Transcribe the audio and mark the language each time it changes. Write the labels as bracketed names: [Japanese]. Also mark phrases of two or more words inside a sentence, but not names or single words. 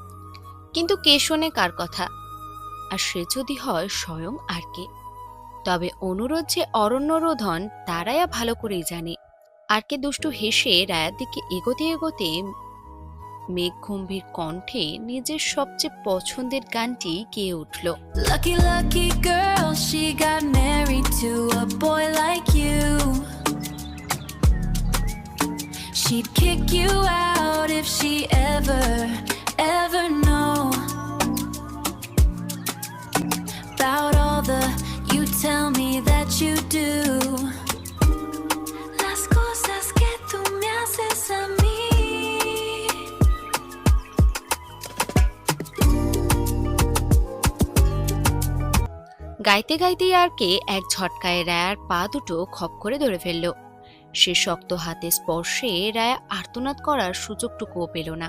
[Bangla] কিন্তু কে শোনে কার কথা? আর সে যদি হয় স্বয়ং আরকে। তবে অনুরোধ যে অরণ্যরোধন তা রায়া ভালো করেই জানে। আরকে দুষ্টু হেসে রায়ার দিকে এগোতে এগোতে মেঘগম্ভীর কণ্ঠে নিজের সবচেয়ে পছন্দের গানটি গেয়ে উঠল। [English] Lucky, lucky girl, she got married to a boy like you. She'd kick you out if she ever know about all the you tell me that you do. [Spanish] Las cosas que tú me haces a mí. [Bangla] গাইতে গাইতেই আরকে এক ঝটকায় রায়ার পা দুটো খপ করে ধরে ফেলল। সে শক্ত হাতে স্পর্শে রায়া আর্তনাদ করার সুযোগটুকুও পেল না।